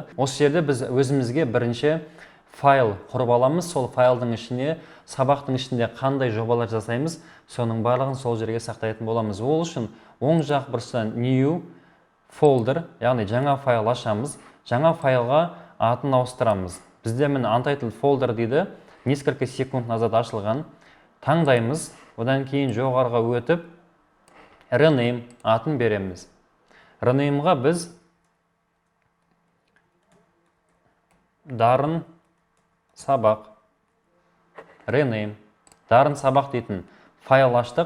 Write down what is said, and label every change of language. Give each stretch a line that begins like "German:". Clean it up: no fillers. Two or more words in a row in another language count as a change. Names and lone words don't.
Kazakh: Осы жерде біз өзімізге бірінші файл құрып аламыз, сол файлдың ішіне, сабақтың ішінде қандай жобалар жасаймыз, соның барлығын сол жерге сақтайтын боламыз. Ол үшін оң жақ бұрышта
English: New Folder,
Kazakh: яғни жаңа файл ашамыз, жаңа файлға атын ауыстырамыз. Бізде міне
English: Untitled Folder
Kazakh: дейді,
Russian: несколько секунд назад
Kazakh: ашылған. Таңдаймыз, одан кейін жоғарыға өтіп, Rename атын береміз. Rename'ға біз дарын сабақ, Rename, дарын сабақ дейтін файл аштық.